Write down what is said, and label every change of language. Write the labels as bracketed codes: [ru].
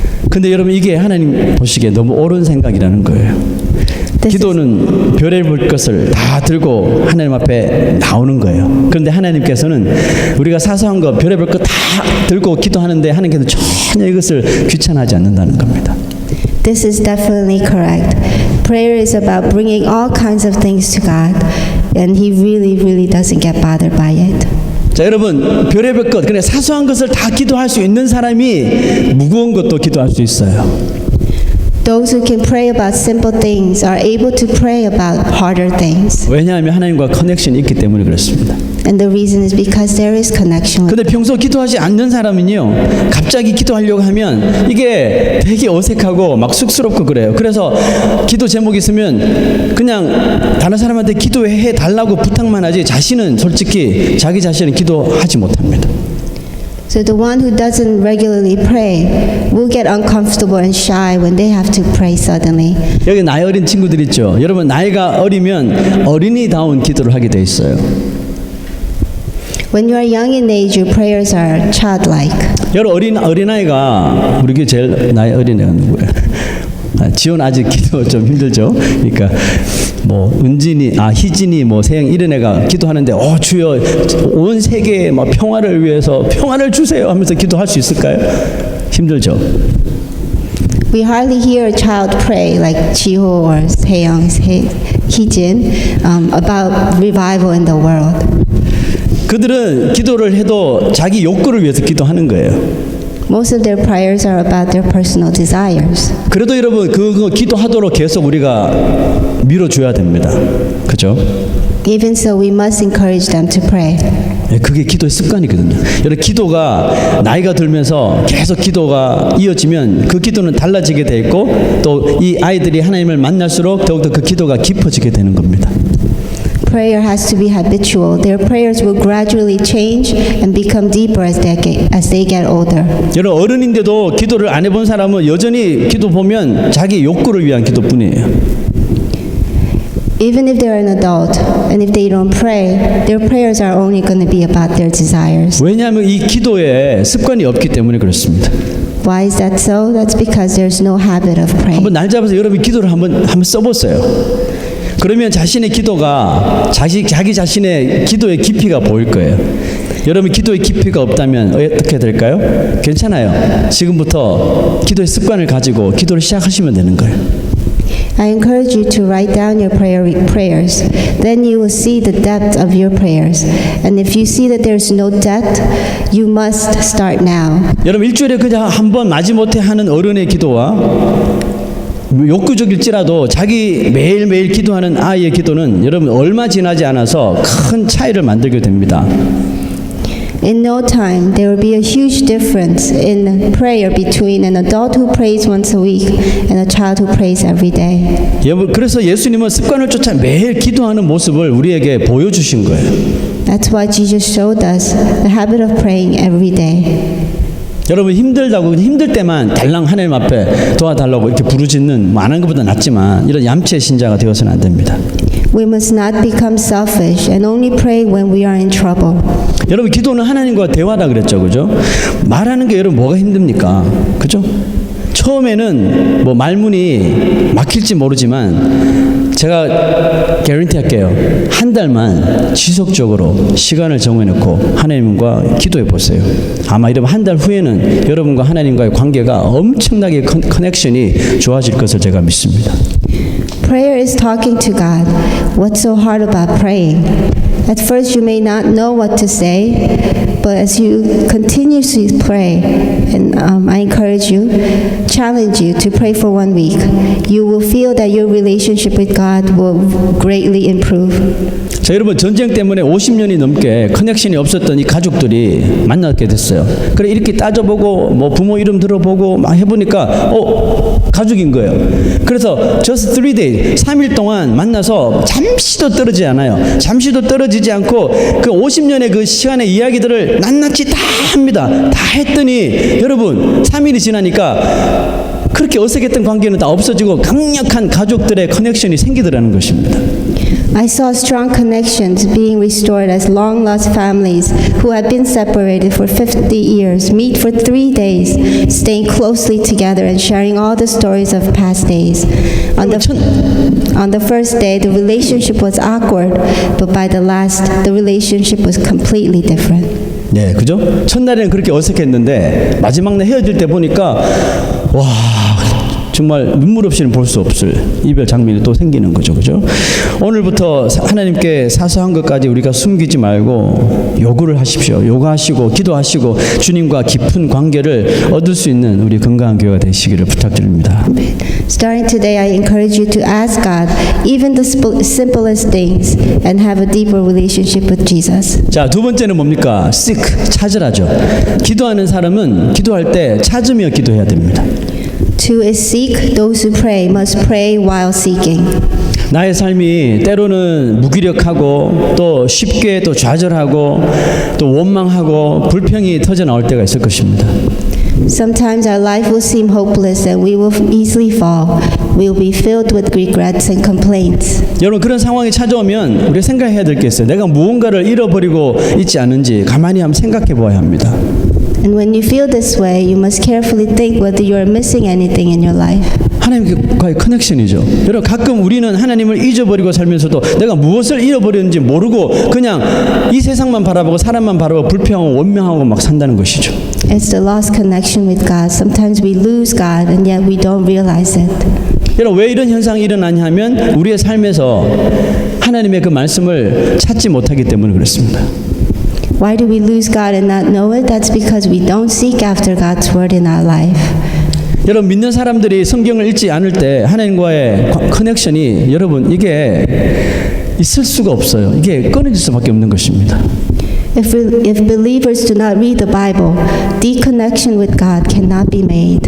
[ko] 근데 여러분, 이게 하나님 보시기에 너무 옳은 생각이라는 거예요. 기도는 별의별 것을 다 들고 하나님 앞에 나오는 거예요. 그런데 하나님께서는 우리가 사소한 거 별의별 거 다 들고 기도하는데 하나님께서는 전혀 이것을 귀찮아하지 않는다는 겁니다. [en] This is definitely correct. Prayer is about bringing all kinds of things to God, and He really doesn't get bothered by it. [ko] 자, 여러분, 별의별 것, 그냥 사소한 것을 다 기도할 수 있는 사람이 무거운 것도 기도할 수 있어요. [en] Those who can pray about simple things are able to pray about harder things. [ko] 왜냐하면 하나님과 커넥션이 있기 때문에 그렇습니다. [en] And the reason is because there is connection with. [ko] 근데 평소 기도하지 않는 사람은요, 갑자기 기도하려고 하면 이게 되게 어색하고 막 쑥스럽고 그래요. 그래서 기도 제목이 있으면 그냥 다른 사람한테 기도해 달라고 부탁만 하지 자신은 솔직히 자기 자신은 기도하지 못합니다. [en] So the one who doesn't regularly pray will get uncomfortable and shy when they have to pray suddenly. [ko] 여기 나이 어린 친구들 있죠. 여러분 나이가 어리면 어린이다운 기도를 하게 돼 있어요. [en] When you are young in age, your prayers are childlike. [ko] 여러분 어린아이가 우리 교회 제일 나이 어린 애가 누구예요? 지원 아직 기도 좀 힘들죠. 그러니까 뭐 은진이, 희진이, 뭐 세영 이런 애가 기도하는데 주여 온 세계의 뭐 평화를 위해서 평화를 주세요 하면서 기도할 수 있을까요? 힘들죠. [en] We hardly hear a child pray like Jiho or Seyoung, Hijin about revival in the world. [ko] 그들은 기도를 해도 자기 욕구를 위해서 기도하는 거예요. [en] Most of their prayers are about their personal desires. [ko] 그래도 여러분 그거 기도하도록 계속 우리가 밀어줘야 됩니다. 그죠? [en] Even so, we must encourage them to pray. [ko] 그게 기도의 습관이거든요. 여러분 기도가 나이가 들면서 계속 기도가 이어지면 그 기도는 달라지게 돼 있고 또 이 아이들이 하나님을 만날수록 더욱더 그 기도가 깊어지게 되는 겁니다. [en] Prayer has to be habitual. Their prayers will gradually change and become deeper as they get older. [ko] 여러분 어른인데도 기도를 안 해본 사람은 여전히 기도 보면 자기 욕구를 위한 기도뿐이에요. [en] Even if they're an adult and if they don't pray, their prayers are only going to be about their desires. [ko] 왜냐하면 이 기도에 습관이 없기 때문에 그렇습니다. [en] Why is that so? That's because there's no habit of praying. [ko] 한번 날 잡아서 여러분 기도를 한번 써보세요. 그러면 자신의 기도가 자기 자신의 기도의 깊이가 보일 거예요. 여러분 기도의 깊이가 없다면 어떻게 될까요? 괜찮아요. 지금부터 기도의 습관을 가지고 기도를 시작하시면 되는 거예요. [en] I encourage you to write down your prayers. Then you will see the depth of your prayers. And if you see that there's no depth, you must start now. [ko] 여러분 일주일에 그냥 한 번 마지못해 하는 어른의 기도와 욕구적일지라도 자기 매일매일 기도하는 아이의 기도는 여러분 얼마 지나지 않아서 큰 차이를 만들게 됩니다. [en] In no time, there will be a huge difference in prayer between an adult who prays once a week and a child who prays every day. [ko] 그래서 예수님은 습관을 쫓아 매일 기도하는 모습을 우리에게 보여주신 거예요. [en] That's why Jesus showed us the habit of praying every day. [ko] 여러분 힘들 때만 달랑 하나님 앞에 도와달라고 이렇게 부르짖는 안 하는 것보다 낫지만 이런 얌체 신자가 되어서는 안 됩니다. [en] We must not become selfish and only pray when we are in trouble. [ko] 여러분 기도는 하나님과 대화다 그랬죠, 그죠? 말하는 게 여러분 뭐가 힘듭니까, 그죠? 처음에는 뭐 말문이 막힐지 모르지만 제가 개런티 할게요. 한 달만 지속적으로 시간을 정해놓고 하나님과 기도해 보세요. 아마 이러면 한 달 후에는 여러분과 하나님과의 관계가 엄청나게 커넥션이 좋아질 것을 제가 믿습니다. [en] Prayer is talking to God. What's so hard about praying? At first you may not know what to say, but as you continuously pray, and I encourage you, challenge you to pray for 1 week, you will feel that your relationship with God will greatly improve. [ko] 자, 여러분 전쟁 때문에 50년이 넘게 커넥션이 없었던 이 가족들이 만나게 됐어요. 그래 이렇게 따져보고 뭐 부모 이름 들어보고 막 해보니까 가족인 거예요. 그래서 [en] just 3 days, [ko] 3일 동안 만나서 잠시도 떨어지지 않아요. 잠시도 떨어지지 않고 그 50년의 그 시간의 이야기들을 낱낱이 다 합니다. 다 했더니 여러분 3일이 지나니까 그렇게 어색했던 관계는 다 없어지고 강력한 가족들의 커넥션이 생기더라는 것입니다. [en] I saw strong connections being restored as long-lost families who had been separated for 50 years meet for 3 days, staying closely together and sharing all the stories of past days. On the first day, the relationship was awkward, but by the last, the relationship was completely different. [ko] 네, 그죠? 첫날에는 그렇게 어색했는데 마지막 날 헤어질 때 보니까 와, 정말 눈물 없이는 볼 수 없을 이별 장면이 또 생기는 거죠, 그죠? 오늘부터 하나님께 사소한 것까지 우리가 숨기지 말고 요구를 하십시오. 요구하시고 기도하시고 주님과 깊은 관계를 얻을 수 있는 우리 건강한 교회가 되시기를 부탁드립니다. [en] Starting today, I encourage you to ask God even the simplest things and have a deeper relationship with Jesus. [ko] 자, 두 번째는 뭡니까? seek, 찾으라죠. 기도하는 사람은 기도할 때 찾으며 기도해야 됩니다. [en] To seek, those who pray must pray while seeking. [ko] 나의 삶이 때로는 무기력하고 또 쉽게 또 좌절하고 또 원망하고 불평이 터져 나올 때가 있을 것입니다. [en] Sometimes our life will seem hopeless and we will easily fall. We will be filled with regrets and complaints. [ko] 여러분 그런 상황이 찾아오면 우리가 생각해야 될 게 있어요. 내가 무언가를 잃어버리고 있지 않은지 가만히 한번 생각해 보아야 합니다. [en] And when you feel this way, you must carefully think whether you are missing anything in your life. [ko] 하나님과의 커넥션이죠. 여러분 가끔 우리는 하나님을 잊어버리고 살면서도 내가 무엇을 잃어버렸는지 모르고 그냥 이 세상만 바라보고 사람만 바라보고 불평하고 원망하고 막 산다는 것이죠. [en] It's the lost connection with God. Sometimes we lose God and yet we don't realize it. [ko] 여러분 왜 이런 현상이 일어나냐 하면 우리의 삶에서 하나님의 그 말씀을 찾지 못하기 때문에 그렇습니다. [en] Why do we lose God and not know it? That's because we don't seek after God's word in our life. [ko] 여러분 믿는 사람들이 성경을 읽지 않을 때 하나님과의 커넥션이 여러분 이게 있을 수가 없어요. 이게 끊어질 수밖에 없는 것입니다. [en] If believers do not read the Bible, the connection with God cannot be made.